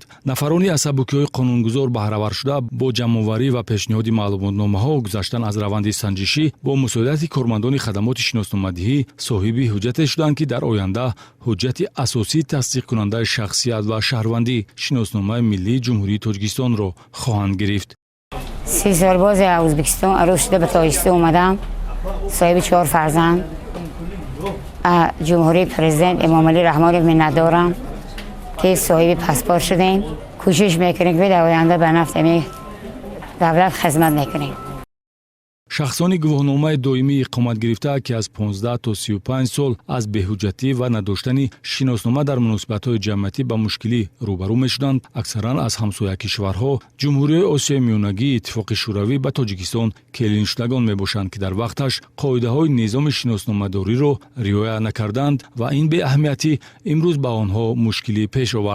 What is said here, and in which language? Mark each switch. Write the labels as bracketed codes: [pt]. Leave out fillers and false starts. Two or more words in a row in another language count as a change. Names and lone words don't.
[tg] нафарони аз сабукиҳои қонунгузор баҳравар шуда бо ҷамъоварӣ ва пешниҳоди маълумотномаҳо гузаштан аз раванди санҷишӣ бо мусоидати кормандони хадамоти шиносномадиҳӣ соҳиби ҳуҷҷате шуданд, ки дар оянда ҳуҷҷати асосии тасдиқкунандаи шахсият ва шаҳрвандӣ шиносномаи миллии Ҷумҳурии Тоҷикистонро хоҳанд гирифт. [fa] 30 سالباز ازبکستان عروس شده به تاجیکستان اومدم، صاحب 4 فرزند. جمهوری پرزیدنت امام علی رحمان منت دارم که صاحب پاسپورت شدیم. کوشش میکنیم که در آینده به نفع دولت خدمت میکنیم. [tg] шахсони гавоҳномаи доимии иқомат гирифта, ки аз 15 то 35 сол аз беҳуҷҷатӣ ва надоштани шиноснома дар муносибатҳои ҷамъиятӣ ба мушкилӣ рӯбарӯ мешуданд, аксаран аз ҳамсоя кишварҳо, Ҷумҳуриёи Осиёи Миёнагӣ, Иттифоқи Шӯравӣ ба Тоҷикистон келиншудагон мебошанд, ки дар вақташ қоидаҳои низоми шиносномадориро риоя накарданд ва ин беаҳамиятӣ имрӯз ба онҳо мушкилӣ пеш овард.